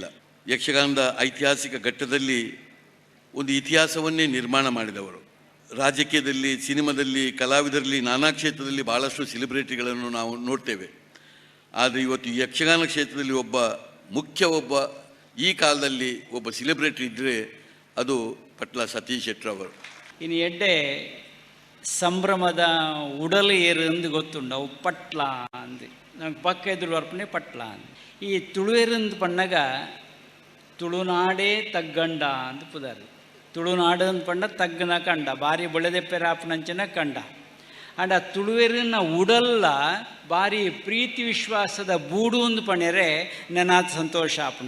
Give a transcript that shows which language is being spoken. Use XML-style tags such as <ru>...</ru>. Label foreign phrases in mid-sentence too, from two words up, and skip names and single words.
<kn>ಯಕ್ಷಗಾನದ ಐತಿಹಾಸಿಕ ಘಟ್ಟದಲ್ಲಿ ಒಂದು ಇತಿಹಾಸವನ್ನೇ ನಿರ್ಮಾಣ ಮಾಡಿದವರು. ರಾಜಕೀಯದಲ್ಲಿ, ಸಿನಿಮಾದಲ್ಲಿ, ಕಲಾವಿದರಲ್ಲಿ, ನಾನಾ ಕ್ಷೇತ್ರದಲ್ಲಿ ಭಾಳಷ್ಟು ಸೆಲೆಬ್ರಿಟಿಗಳನ್ನು ನಾವು ನೋಡ್ತೇವೆ. ಆದರೆ ಇವತ್ತು ಯಕ್ಷಗಾನ ಕ್ಷೇತ್ರದಲ್ಲಿ ಒಬ್ಬ ಈ ಕಾಲದಲ್ಲಿ ಒಬ್ಬ ಸೆಲೆಬ್ರಿಟಿ ಇದ್ದರೆ ಅದು ಪಟ್ಲ ಸತೀಶ್ ಶೆಟ್ಟರವರು.</kn> <tcy>ಇನ್ನು ಎಡ್ಡೆ ಸಂಭ್ರಮದ ಉಡಲು ಏರು ಎಂದು ಗೊತ್ತುಂಡು ಅವು ಪಟ್ಲ ಅಂದು ನಂಗೆ ಪಕ್ಕ ಎದುರು ಬರ್ಪಣೆ ಪಟ್ಲ ಅಂದು. ಈ ತುಳುವೇರಂದು ಪಣ್ಣಗ ತುಳುನಾಡೇ ತಗ್ಗಂಡ ಅಂತ ಪುದಾರು. ತುಳುನಾಡು ಅಂತ ಪಂಡ ತಗ್ಗನ ಕಂಡ ಭಾರಿ ಬಳೆದೆಪ್ಪೆರಾಪನಂಚನ ಕಂಡ ಅಂಡ್ ಆ ತುಳುವೇರಿನ ಉಡಲ್ಲ ಭಾರಿ ಪ್ರೀತಿ ವಿಶ್ವಾಸದ ಬೂಡು ಅಂದು ಪಣ್ಯರೆ ನೆನಾದ ಸಂತೋಷ ಆಪುಂಡು.</tcy>